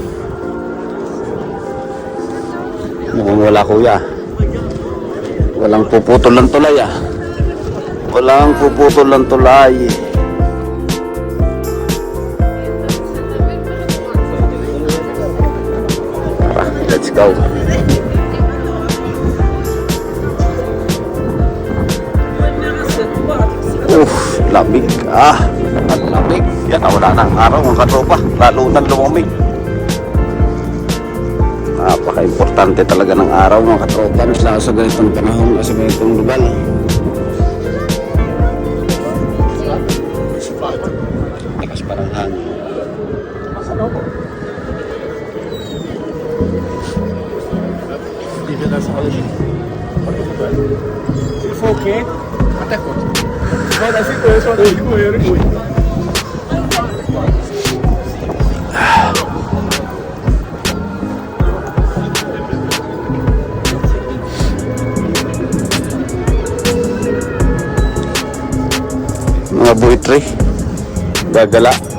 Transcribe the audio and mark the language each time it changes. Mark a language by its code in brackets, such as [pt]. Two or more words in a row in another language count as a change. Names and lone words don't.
[tl] Mukhang wala kuya. Walang puputol ng tulay ah. Walang puputol ng tulay. Tara, [en] let's go. [tl] Lamig ang lamig. Yan, wala na ang araw mga katropa. Lalo nang lumamig. Napaka-importante talaga ng araw mga katropa. Lalo sa ganitong panahon, sa ganitong lugar. Lakas pa ng hangin. Okay. [pt] Até quanto? Vai dar 5 euros, só 5 euros. [tl] Mga buitre gagala.